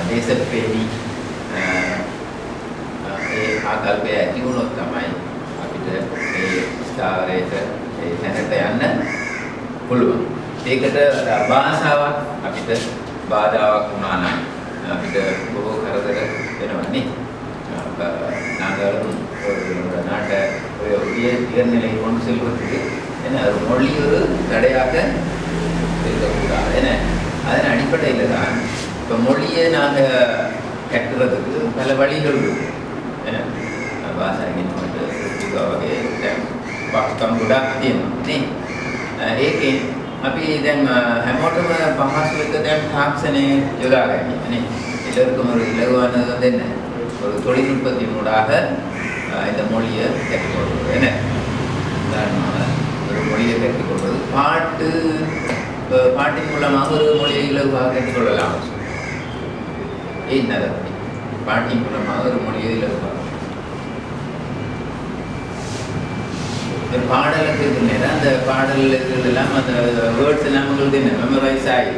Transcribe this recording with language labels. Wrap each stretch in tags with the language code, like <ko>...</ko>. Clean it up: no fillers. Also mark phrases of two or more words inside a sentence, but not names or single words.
<si>දේශප්‍රේමී ඒ ආකල්පය ඇති වුණොත් තමයි අපිට මේ ස්ථාවරයට ඒ තැනට යන්න පුළුවන්. ඒකට භාෂාවක් අපිට බාධාවක් වුණා නම් අපිට බොහෝ කරදර වෙනවා නේ.</si> <ta>நாங்கள் நாட்டை ஒரு உயர்நிலை கொண்டு செல்வதற்கு என்ன ஒரு மொழி ஒரு தடையாக இருக்கக்கூடாது. ஏன்னா அதன் அடிப்படையில் தான் இப்போ மொழியை நாங்கள் கற்றுறதுக்கு பல வழிகள் இருக்குது.</ta> <si>ஏன்னா භාෂාවෙන් වලට වගේ දැන් පාස්කම් ගොඩක් තියෙනවා නේ. ඒකෙන් අපි දැන් හැමෝටම පහසු එක දැන් තාක්ෂණය යොදා ගන්න නේ.</si> <ta>எல்லாருக்கும் ஒரு இலகுவானது வந்து என்ன ஒரு தொழில்நுட்பத்தின் ஊடாக இந்த மொழியை கற்றுக்கொள்வது என்ன உதாரணமாக ஒரு மொழியை கற்றுக்கொள்வது பாட்டின் மூலமாக ஒரு மொழியை இலகுவாக கற்றுக்கொள்ளலாம். ஏன் பாட்டின் மூலமாக ஒரு மொழியை இலகுவாக பாடலுக்கு இருக்குன்னா அந்த பாடலுக்கு எல்லாம் அந்த வேர்ட்ஸ் எல்லாம் உங்களுக்கு என்ன மெமரைஸ் ஆகிடும்.</ta>